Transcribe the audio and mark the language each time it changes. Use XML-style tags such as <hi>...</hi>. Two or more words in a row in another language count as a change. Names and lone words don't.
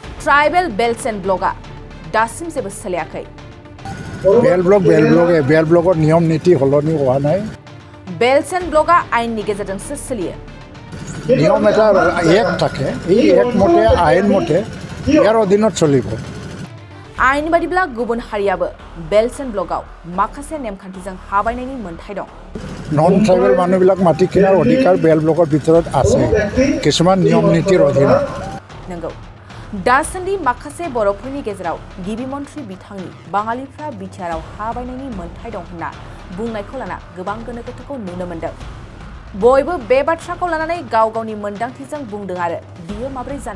<en>tribal belts and blocks</en> <brx>दासिम जेबो सोलियाखै बेल ब्लगर नियम नीति हलनि होआ नाय</brx> <en>belts and blocks</en> <brx>आइननि गेजेरजोंसो सोलियो</brx> <as>नियम এটা এক থাকে এই এক মতে আইন মতে ইয়াৰ অধীনত চলিব</as> <brx>आइन बादिब्ला गुबुन हारियाबो</brx> <en>belts and blocks</en> <brx>माखासे नेमखान्थिजों हाबायनायनि मोन्थाय दं</brx> <en>non tribal</en> <as>মানুহবিলাক মাটি কিনাৰ অধিকাৰ বেল ব্লকৰ ভিতৰত আছে কিছুমান নিয়ম নীতিৰ অধীনত</as> <brx>नंगौ दासान्दि माखासे बर'फोरनि गेजेराव गिबि मन्थ्रि बिथांनि बाङालिफ्रा बिटिआरआव हाबायनायनि मोन्थाय दं होनना बुंनायखौ लाना गोबां गोनो गोथोखौ नुनो मोन्दों बयबो बे बाथ्राखौ लानानै गाव गावनि मोन्दांथिजों बुंदों आरो बियो माबोरै जानो</brx>